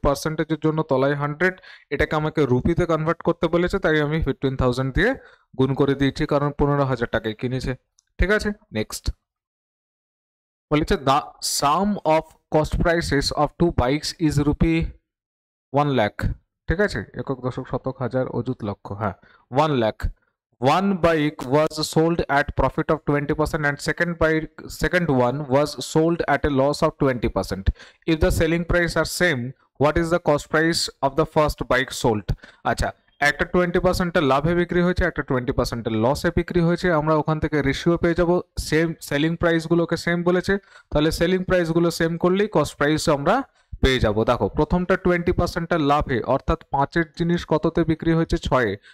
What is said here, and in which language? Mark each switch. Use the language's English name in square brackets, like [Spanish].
[Bangla] পার্সেন্টেজের জন্য তলায় 100, এটাকে আমাকে রুপিতে কনভার্ট করতে বলেছে, তাই আমি 15,000 দিয়ে গুণ করে দিয়েছি, কারণ 15,000 টাকায় কিনেছে, ঠিক আছে। [English] next বলেছে the sum of cost prices of 2 bikes is rupee 1 lakh, [Bangla] ঠিক আছে, একক দশক শতক হাজার অযুত লক্ষ, হ্যাঁ [English] 1 lakh. One bike was sold at profit of 20% and second one was sold at a loss of 20%. If the selling price are same, what is the cost price of the first bike sold? [Bangla] আচ্ছা, একটা 20% লাভে বিক্রি হয়েছে, একটা 20% লসে বিক্রি হয়েছে। আমরা ওখান থেকে রেশিও পেয়ে যাব, সেম সেলিং প্রাইসগুলোকে সেম বলেছে, তাহলে সেলিং প্রাইসগুলো সেম করলেই কস্ট প্রাইস আমরা পেয়ে যাব। দেখো প্রথমটা 20% লাভে, অর্থাৎ 5-এর জিনিস কততে বিক্রি হয়েছে, 6-এ।